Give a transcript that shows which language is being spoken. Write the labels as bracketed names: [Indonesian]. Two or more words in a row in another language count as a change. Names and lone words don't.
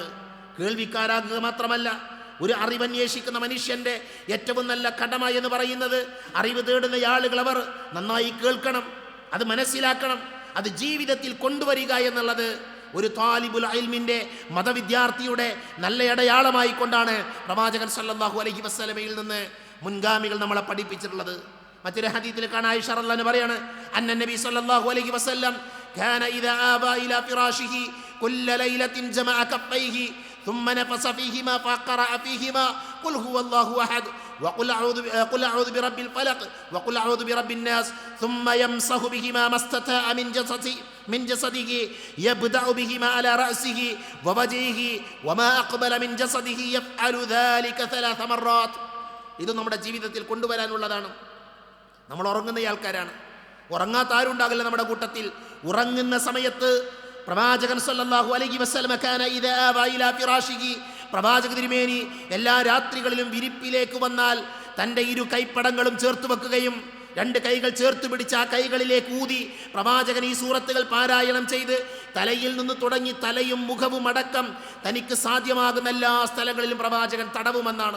[Malayalam] കേൾവിക്കാരാകുക മാത്രമല്ല, ഒരു അറിവന്വേഷിക്കുന്ന മനുഷ്യൻ്റെ ഏറ്റവും നല്ല കടമ എന്ന് പറയുന്നത്, അറിവ് തേടുന്ന ആളുകൾ അവർ നന്നായി കേൾക്കണം, അത് മനസ്സിലാക്കണം, അത് ജീവിതത്തിൽ കൊണ്ടുവരിക എന്നുള്ളത് ഒരു [Arabic] طالب العلم [Malayalam] മതവിദ്യാർത്ഥിയുടെ നല്ല അടയാളമായി കൊണ്ടാണ് പ്രവാചകൻ [Arabic] صلى الله عليه وسلم [Malayalam] നിന്ന് മുൻഗാമികൾ നമ്മളെ പഠിപ്പിച്ചിട്ടുള്ളത്. മറ്റൊരു ഹദീസിൽ കാണാൻ ആയിഷ [Arabic] رضي الله عنها പറയാണ്, أن النبي صلى الله عليه وسلم كان إذا أوى إلى فراشه كل ليلة جمع كفيه ثم نفس فيهما فقرأ فيهما قل هو الله أحد وقل أعوذ برب الفلق وقل أعوذ برب الناس ثم يمسح بهما ما استطاع من جسده يبدأ بهما على رأسه ووجهه وما أقبل من جسده يفعل ذلك 3 مرات. [Malayalam] ഇത് നമ്മുടെ ജീവിതത്തിൽ കൊണ്ടുവരാനുള്ളതാണ്. നമ്മൾ ഉറങ്ങുന്ന ആൾക്കാരാണ്. ഉറങ്ങാത്ത ആരുണ്ടാകില്ല നമ്മുടെ കൂട്ടത്തിൽ. ഉറങ്ങുന്ന സമയത്ത് പ്രവാചകൻ [Arabic] صلى الله عليه وسلم كان إذا أوى إلى فراشه, [Malayalam] പ്രവാചക തിരുമേനി എല്ലാ രാത്രികളിലും വിരിപ്പിലേക്ക് വന്നാൽ തൻ്റെ 2 കൈപ്പടങ്ങളും ചേർത്ത് വെക്കുകയും 2 കൈകൾ ചേർത്ത് പിടിച്ച് ആ കൈകളിലേക്ക് ഊതി പ്രവാചകൻ ഈ സൂറത്തുകൾ പാരായണം ചെയ്ത് തലയിൽ നിന്ന് തുടങ്ങി തലയും മുഖവും അടക്കം തനിക്ക് സാധ്യമാകുന്ന എല്ലാ സ്ഥലങ്ങളിലും പ്രവാചകൻ തടവുമെന്നാണ്.